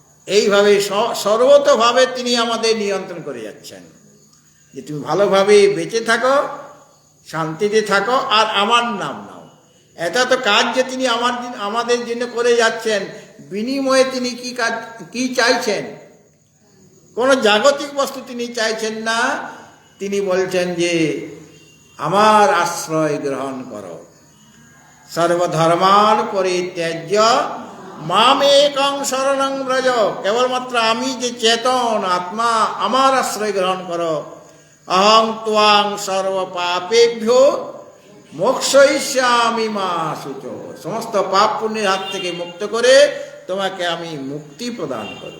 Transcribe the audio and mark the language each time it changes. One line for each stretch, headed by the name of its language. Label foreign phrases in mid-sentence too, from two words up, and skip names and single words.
Bangla: এইভাবে সর্বতভাবে তিনি আমাদের নিয়ন্ত্রণ করে যাচ্ছেন যে তুমি ভালোভাবে বেঁচে থাকো, শান্তিতে থাকো, আর আমার নাম নাও। এটা তো কাজ যে তিনি আমাদের জন্য করে যাচ্ছেন, বিনিময়ে তিনি কি চাইছেন? কোনো জাগতিক বস্তু তিনি চাইছেন না। তিনি বলছেন যে আমার আশ্রয় গ্রহণ করো,
Sanskrit: সর্বধর্মান পরিত্যাজ্য মামেকং শরণং ব্রজ।
Bangla: কেবলমাত্র আমি যে চেতন আত্মা, আমার আশ্রয় গ্রহণ করো।
Sanskrit: অহং ত্বাং সর্বপাপেভ্যো মোক্ষয়িষ্যামি মা শুচো।
Bangla: সমস্ত পাপ পুণ্যের হাত থেকে মুক্ত করে তোমাকে আমি মুক্তি প্রদান করব।